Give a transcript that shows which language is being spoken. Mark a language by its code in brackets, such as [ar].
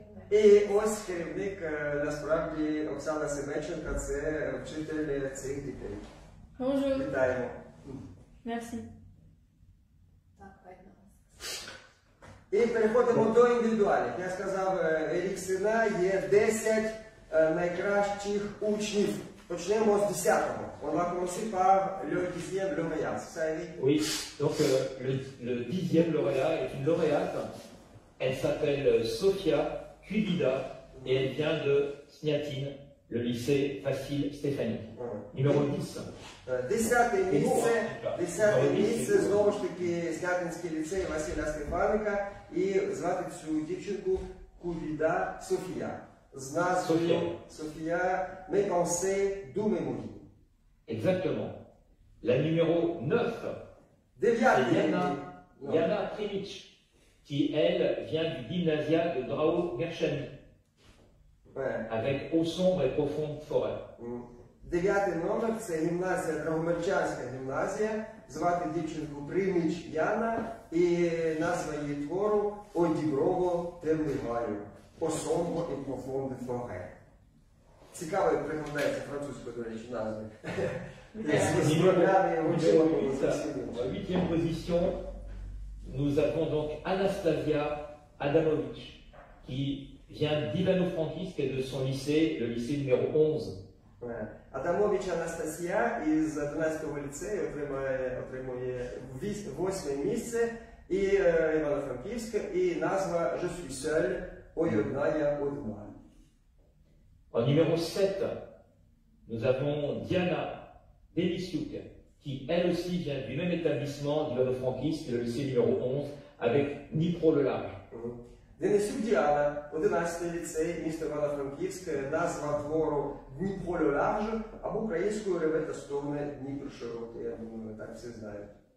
[uk] І ось керівник, насправді, Оксана Семенченка, це вчитель цих дітей. [fr] Bonjour. [uk] Вітаємо. [fr] Merci. [uk] І переходимо до індивідуальних. Я сказав, рік сина є 10 найкращих учнів. Почнемо з 10-го. [fr] On va commencer par le 10e lauréat. Ça, Eric? Oui, donc le 10e lauréat est une lauréate. Elle s'appelle Sofia Kubida et elle vient de Sniatine, le lycée Vasile Stefanik. Numéro 10. [uk] 10-те місце, знову ж таки, Снятинський ліцей Василя Стефаника, і звати цю дівчинку Кубіда Софія. З назвою Софія [fr] «Mes pensées, d'où mes mots». Exactement. La numéro 9, c'est Yana Primic, qui, elle, vient du gymnasia de Drao-Merchani, avec Eau sombre et profonde forêt. [uk] 9-й номер – це гімназія, Драгомерчанська гімназія, звати дівчинку Приміч Яна, і назва її твору «О діброво темний гаю», [fr] «О sombre et profonde forêt». [uk] Цікаво, як прикладається французькою, до речі, назви. [fr] En 8e position, nous avons donc Anastasia Adamovic, qui vient d'Ivano-Frankivsk et de son lycée, le lycée numéro 11. [uk] Адамович Анастасія із 11-го ліцею отримує 8-е місце, і Івано-Франківська, і назва [fr] «Je suis seul», [uk] «Ой, одна я одна». [fr] En numéro 7, nous avons Diana Denisyuk, qui elle aussi vient du même établissement d'Ivano-Frankivsk, le lycée numéro 11, avec Dnipro le large. [uk] Денисюк Діана, 11-й ліцей, місто Івано-Франківськ, назва твору «Дніпро [fr] le large», [uk] або українською «Реве та стогне Дніпро широкий», я думаю, так всі знають.